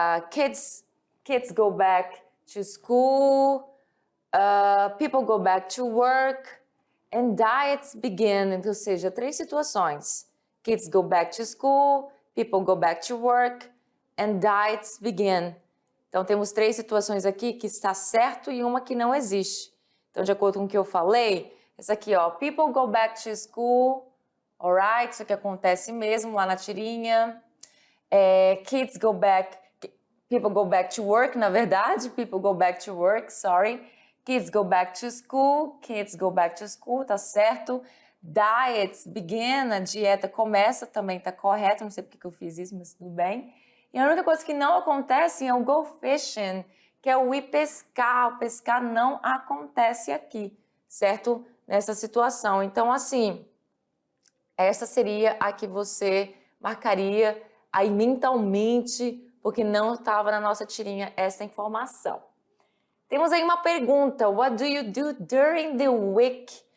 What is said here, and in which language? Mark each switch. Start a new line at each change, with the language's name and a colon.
English: Kids go back to school, people go back to work, and diets begin.
Portuguese: Ou seja, 3 situações.
English: Kids go back to school, people go back to work, and diets begin.
Portuguese: Então, temos 3 situações aqui que está certo e uma que não existe. Então, de acordo com o que eu falei, essa aqui, ó,
English: people go back to school, alright?
Portuguese: Isso aqui acontece mesmo lá na tirinha.
English: People go back to work,
Portuguese: na verdade,
English: people go back to work, sorry. Kids go back to school, kids go back to school,
Portuguese: tá certo.
English: Diets begin,
Portuguese: a dieta começa, também tá correto, não sei porque que eu fiz isso, mas tudo bem. E a única coisa que não acontece é o go fishing, que é o ir pescar. O pescar não acontece aqui, certo? Nessa situação. Então, assim, essa seria a que você marcaria aí mentalmente, porque não estava na nossa tirinha essa informação. Temos aí uma pergunta.
English: What do you do during the week?